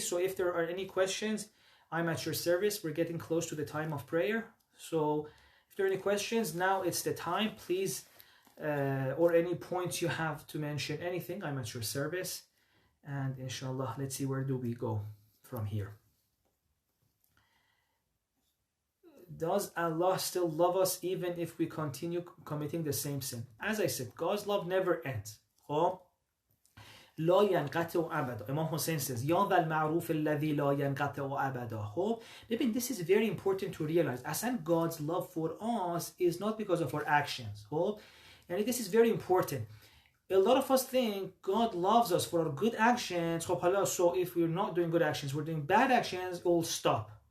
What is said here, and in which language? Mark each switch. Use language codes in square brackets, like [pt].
[en] So if there are any questions, I'm at your service. We're getting close to the time of prayer, so if there are any questions, now it's the time, please, or any points you have to mention, anything, I'm at your service. And inshallah, let's see, where do we go from here? Does Allah still love us even if we continue committing the same sin? As I said, God's love never ends. [ar] لا ينقطع أبدا. [en] Imam Hussein says, [ar] يا ذا المعروف الذي لا ينقطع أبدا. [en] Maybe this is very important to realize. Aslan, God's love for us is not because of our actions. And this is very important. A lot of us think God loves us for our good actions. So if we're not doing good actions, we're doing bad actions, it will stop.